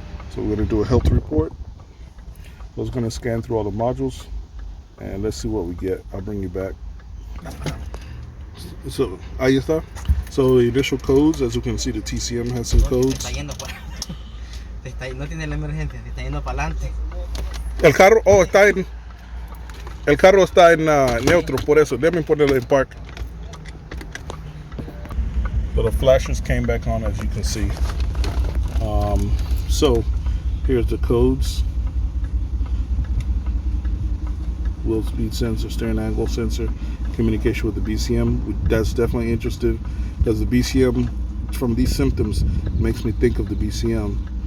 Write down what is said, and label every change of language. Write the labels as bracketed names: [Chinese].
[English] So we're gonna do a health report. I was gonna scan through all the modules and let's see what we get. I'll bring you back. So [Spanish] ahí está. [English] So the initial codes, as you can see, the TCM has some codes. [Spanish] No tiene la emergencia, se está yendo para adelante. El carro, oh, está en. El carro está en neutro, por eso. Déjame ponerle en park. [English] So the flashers came back on, as you can see. So here's the codes. Wheel speed sensor, steering angle sensor, communication with the BCM. That's definitely interesting because the BCM, from these symptoms, makes me think of the BCM.